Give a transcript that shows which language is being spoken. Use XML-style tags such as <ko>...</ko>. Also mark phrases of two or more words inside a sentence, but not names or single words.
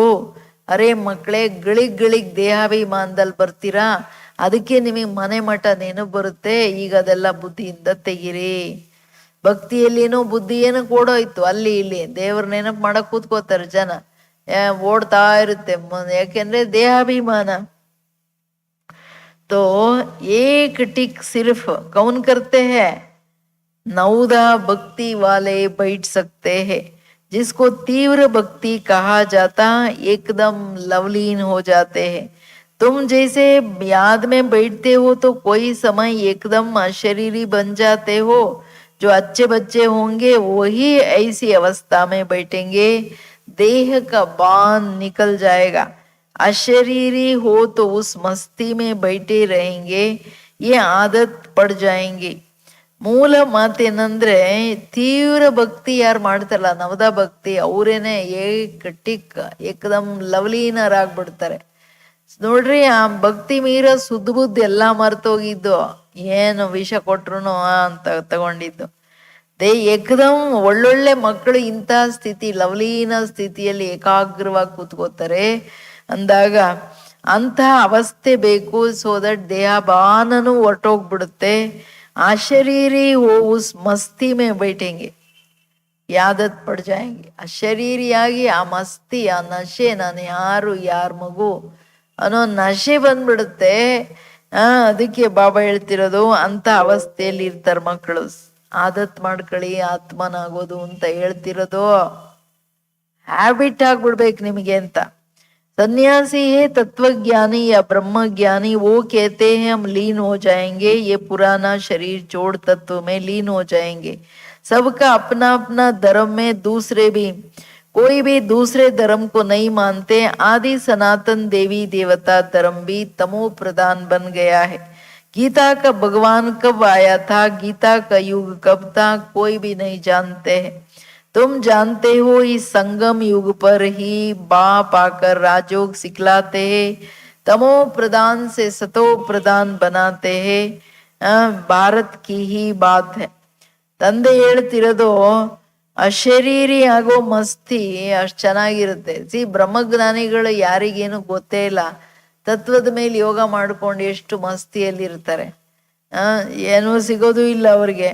<kn>ಅರೆ ಮಕ್ಕಳೇ, ಗಳಿಗ್ ದೇಹಾಭಿಮಾನದಲ್ಲಿ ಬರ್ತೀರಾ, ಅದಕ್ಕೆ ನಿಮಗೆ ಮನೆ ಮಠ ನೆನಪು ಬರುತ್ತೆ. ಈಗ ಅದೆಲ್ಲ ಬುದ್ಧಿಯಿಂದ ತೆಗಿರಿ. ಭಕ್ತಿಯಲ್ಲೇನೋ ಬುದ್ಧಿ ಏನೋ ಓಡೋಯ್ತು, ಅಲ್ಲಿ ಇಲ್ಲಿ ದೇವ್ರ ನೆನಪು ಮಾಡಕ್ ಕೂತ್ಕೋತಾರೆ ಜನ, ಓಡ್ತಾ ಇರುತ್ತೆ. ಯಾಕೆಂದ್ರೆ ದೇಹಾಭಿಮಾನ.</kn> <hi>तो एक टिक सिर्फ कौन करते हैं? 9 भक्ति वाले बैठ सकते हैं. जिसको तीव्र भक्ति कहा जाता, एकदम लवलीन हो जाते हैं. तुम जैसे याद में बैठते हो तो कोई समय एकदम अशरीरी बन जाते हो. जो अच्छे बच्चे होंगे वही ऐसी अवस्था में बैठेंगे, देह का बांध निकल जाएगा. अशरीरी हो तो उस मस्ती में बैठे रहेंगे, ये आदत पड़ जाएंगे.</hi> <kn>ಮೂಲ ಮಾತೇನಂದ್ರೆ, ತೀವ್ರ ಭಕ್ತಿ ಯಾರು ಮಾಡ್ತಾರಲ್ಲ, ನವದ ಭಕ್ತಿ, ಅವರೇನೆ ಏಕದಮ್ ಲವಲೀನರಾಗ್ಬಿಡ್ತಾರೆ. ನೋಡ್ರಿ, ಆ ಭಕ್ತಿ ಮೀರ ಸುದ್ದ ಬುದ್ಧಿ ಎಲ್ಲಾ ಮರ್ತೋಗಿದ್ದು, ಏನು ವಿಷ ಕೊಟ್ರು ಅಂತ ತಗೊಂಡಿದ್ದು. ಏಕದಮ್ ಒಳ್ಳೊಳ್ಳೆ ಮಕ್ಕಳು ಇಂಥ ಸ್ಥಿತಿ, ಲವಲೀನ ಸ್ಥಿತಿಯಲ್ಲಿ ಏಕಾಗ್ರವಾಗಿ ಕೂತ್ಕೋತಾರೆ ಅಂದಾಗ ಅಂಥ ಅವಸ್ಥೆ ಬೇಕು.</kn> <en>so that</en> <kn>ದೇಹಭಾನನು ಹೊರಟೋಗ್ಬಿಡುತ್ತೆ.</kn> <hi>अशरीरी हो उस मस्ती में बैठेंगे, यादत पड़ जाएंगे.</hi> <kn>ಅಶರೀರಿಯಾಗಿ ಆ ಮಸ್ತಿ, ಆ ನಶೆ, ನಾನು ಯಾರ ಮಗು ಅನ್ನೋ ನಶೆ ಬಂದ್ಬಿಡುತ್ತೆ. ಅದಕ್ಕೆ ಬಾಬಾ ಹೇಳ್ತಿರೋದು, ಅಂತ ಅವಸ್ಥೆಯಲ್ಲಿ ಇರ್ತಾರೆ ಮಕ್ಕಳು. ಆದತ್ ಮಾಡ್ಕೊಳ್ಳಿ ಆತ್ಮನಾಗೋದು ಅಂತ ಹೇಳ್ತಿರೋದು. ಹ್ಯಾಬಿಟ್ ಆಗ್ಬಿಡ್ಬೇಕು ನಿಮಗೆ ಅಂತ.</kn> <hi>सन्यासी है तत्वज्ञानी या ब्रह्म ज्ञानी, वो कहते हैं हम लीन हो जाएंगे, ये पुराना शरीर छोड़ तत्व में लीन हो जाएंगे. सबका अपना अपना धर्म में, दूसरे भी कोई भी दूसरे धर्म को नहीं मानते. आदि सनातन देवी देवता धर्म भी तमो प्रधान बन गया है. गीता का भगवान कब आया था, गीता का युग कब था, कोई भी नहीं जानते हैं. तुम जानते हो इस संगम युग पर ही बाप आकर राजयोग सिखलाते हैं, तमो प्रधान से सतो प्रधान बनाते हैं. भारत की ही बात है.</hi> <kn>ತಂದೆ ಹೇಳ್ತಿರೋದು, ಅಶರೀರಿ ಆಗೋ ಮಸ್ತಿ ಅಷ್ಟ್ ಚೆನ್ನಾಗಿರುತ್ತೆ. ಬ್ರಹ್ಮಜ್ಞಾನಿಗಳು ಯಾರಿಗೇನು ಗೊತ್ತೇ ಇಲ್ಲ. ತತ್ವದ ಮೇಲೆ ಯೋಗ ಮಾಡ್ಕೊಂಡು ಎಷ್ಟು ಮಸ್ತಿಯಲ್ಲಿ ಇರ್ತಾರೆ. ಏನೂ ಸಿಗೋದು ಇಲ್ಲ ಅವ್ರಿಗೆ.</kn>